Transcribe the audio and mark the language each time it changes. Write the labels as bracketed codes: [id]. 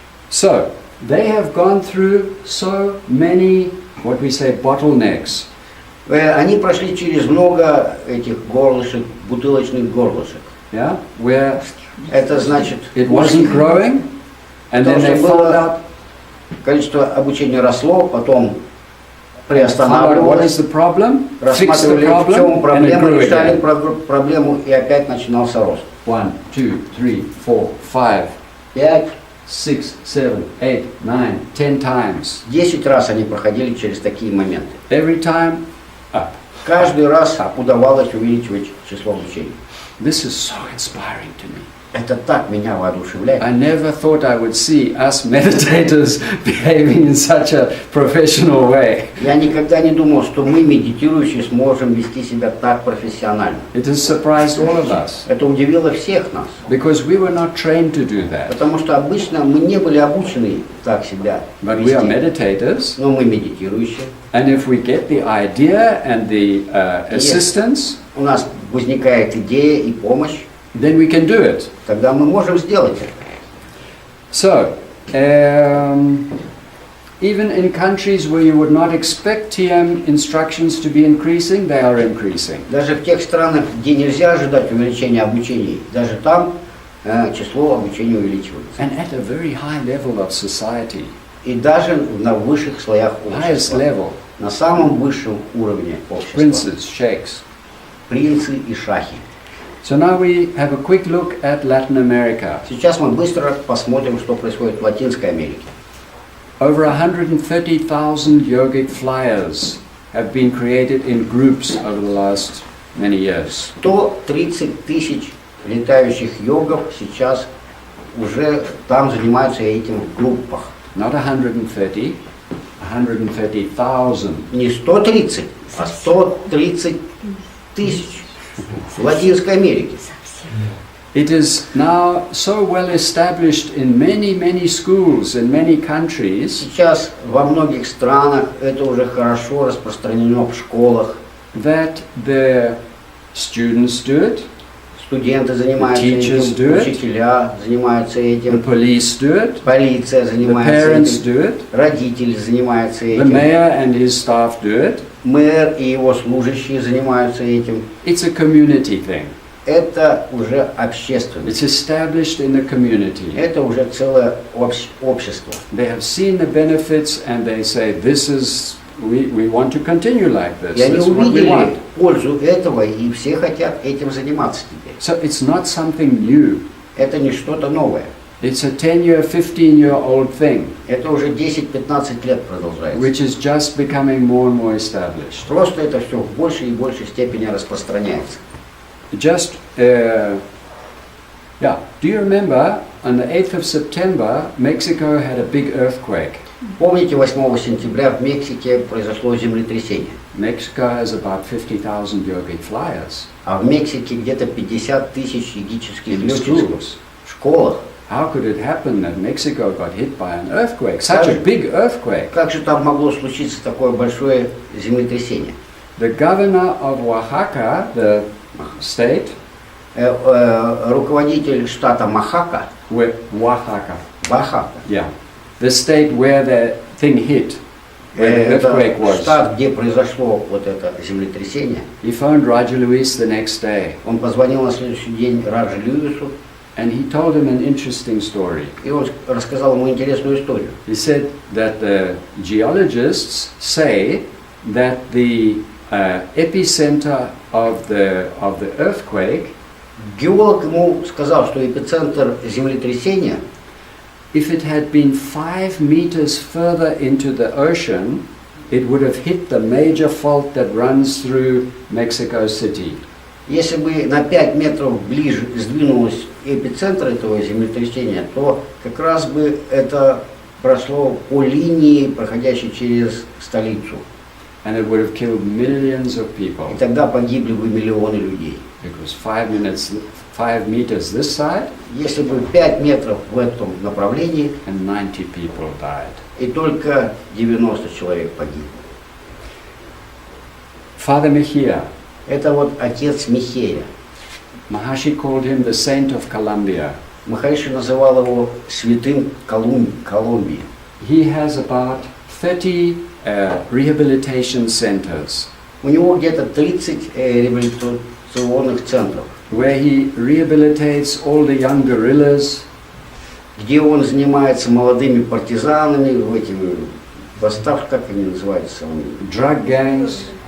[en] So, they have gone through so many, what we say, bottlenecks. [ru] Они прошли через много этих горлышек, бутылочных горлышек. [en] Yeah, where [ru] Это значит, [en] it wasn't growing, and then they found out [ru] количество обучения росло, потом [en] what is the problem, fixed the [ru] рассматривали, в чем [en] problem, and it [ru] проблема, [en] grew [ru] решали [en] again. [ru] проблему, и опять начинался рост. [en] 1, 2, 3, 4, 5, 5, 6, 7, 8, 9, 10 times. [ru] 10 раз они проходили через такие моменты. [en] Every time, up. [ru] Каждый раз удавалось увеличивать число обучений. [en] This is so inspiring to me. [ru] Это так меня воодушевляет. [en] I never thought I would see us meditators behaving in such a professional way. [ru] Я никогда не думал, что мы, медитирующие, сможем вести себя так профессионально. [en] It has surprised all of us [ru] Это удивило всех нас. [en] because we were not trained to do that. [ru] Потому что обычно мы не были обучены так себя [en] But we are [ru] вести. [en] meditators, [ru] Но мы медитирующие. [en] and if we get the idea and the assistance, [ru] У нас возникает идея и помощь. [en] then we can do it. [ru] Тогда мы можем сделать это. [en] So, even in countries where you would not expect TM instructions to be increasing, they are increasing. [ru] Даже в тех странах, где нельзя ожидать увеличения обучения, даже там число обучения увеличивается. [en] And at a very high level of society, [ru] И даже на высших слоях [en] highest [ru] общества, [en] level, [ru] на самом высшем уровне общества, [en] princes, sheikhs. [ru] принцы и шахи. [en] So now we have a quick look at Latin America. [ru] Сейчас мы быстро посмотрим, что происходит в Латинской Америке. [en] Over 130,000 yogic flyers have been created in groups over the last many years. [ru] 130 тысяч летающих йогов сейчас уже там занимаются этим в группах. [en] Not 130, 130,000. [ru] Не 130, а 130 тысяч в Латинской Америке. [en] It is now so well established in many, many schools in many countries [ru] Сейчас во многих странах это уже хорошо распространено в школах. [en] that the students do it, [ru] Студенты занимаются [en] teachers do it. [ru] учителя занимаются [en] the [ru] этим, [en] police do it, [ru] полиция [en] the [ru] занимается [en] parents [ru] этим, [en] do it, [ru] родители занимаются [en] the [ru] этим, [en] mayor and his staff do it. [ru] мэр и его служащие занимаются этим. [en] It's a community thing. [ru] Это уже общественность. [en] It's established in the community. [ru] Это уже целое общество. [en] They have seen the benefits and they say, this is, we want to continue like this. [ru] И они [en] That's what we [ru] увидели [en] want. [ru] пользу этого, и все хотят этим заниматься теперь. [en] So it's not something new. [ru] Это не что-то новое. [en] It's a 10-year, 15-year-old thing, [ru] Это уже 10-15 лет продолжается. [en] which is just becoming more and more established. [ru] Просто это все в большей и большей степени распространяется. [en] Just, do you remember on the 8th of September, Mexico had a big earthquake. [ru] Помните, 8 сентября в Мексике произошло землетрясение. [en] Mexico has about 50,000 yogic flyers [ru] А в Мексике где-то 50 тысяч йогических [en] in [ru] летчиков [en] schools. [ru] в школах. [en] How could it happen that Mexico got hit by an earthquake, such a big earthquake? [ru] Как же там могло случиться такое большое землетрясение? [en] The governor of Oaxaca, the state, [ru] Руководитель штата Махака, [en] Oaxaca, [ru] Оахака, [en] yeah, the state where the thing hit, where the earthquake [ru] это [en] was. [ru] штат, где произошло вот это землетрясение. [en] He phoned Raja Luis the next day, [ru] Он позвонил на следующий день Раджи Льюису, [en] and he told him an interesting story. [ru] и он рассказал ему интересную историю. [en] He said that the geologists say that the epicenter of the earthquake, [ru] Геолог ему сказал, что эпицентр землетрясения, [en] if it had been 5 meters further into the ocean, it would have hit the major fault that runs through Mexico City. [ru] если бы на 5 метров ближе сдвинулось эпицентр этого землетрясения, то как раз бы это прошло по линии, проходящей через столицу. [en] And it would have killed millions of people. [ru] И тогда погибли бы миллионы людей. [en] Because 5 meters this side, [ru] Если бы 5 метров в этом направлении, [en] and 90 people died. [ru] и только 90 человек погибло. [en] Father Mejia, [ru] Это вот отец Михея. [en] Maharshi called him the saint of Colombia. [ru] Махариши называл его святым Колумбии. [en] He has about 30 rehabilitation centers [ru] У него где-то 30 реабилитационных центров, [en] where he rehabilitates all the young guerrillas, [ru] где он занимается молодыми партизанами, этими восставшими, как они называются, [en] drug gangs,